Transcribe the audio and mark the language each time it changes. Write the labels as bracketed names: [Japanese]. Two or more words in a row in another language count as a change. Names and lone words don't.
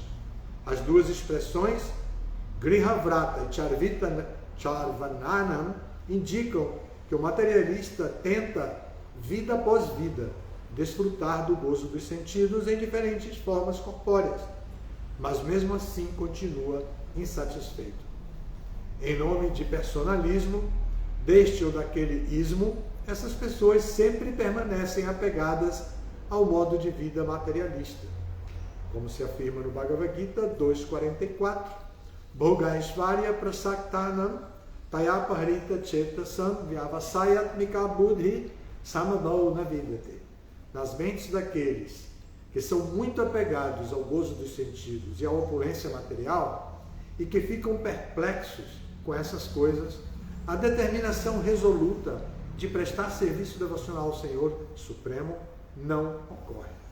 [Portuguese] As duas expressões, Grihavrata e Charvananam, indicam que o materialista tenta, vida após vida, desfrutar do gozo dos sentidos em diferentes formas corpóreas, mas mesmo assim continua insatisfeito. Em nome de personalismo, deste ou daquele ismo, essas pessoas sempre permanecem apegadas ao modo de vida materialista. Como se afirma no [Sanskrit] Bhagavad Gita 2.44, Bhogaishvarya prasaktanam tayapahrita chetasam vyavasayatmika buddhi samadau navidate. [Portuguese] Nas mentes daqueles que são muito apegados ao gozo dos sentidos e à opulência material e que ficam perplexos com essas coisas, a determinação resoluta de prestar serviço devocional ao Senhor Supremo não ocorre.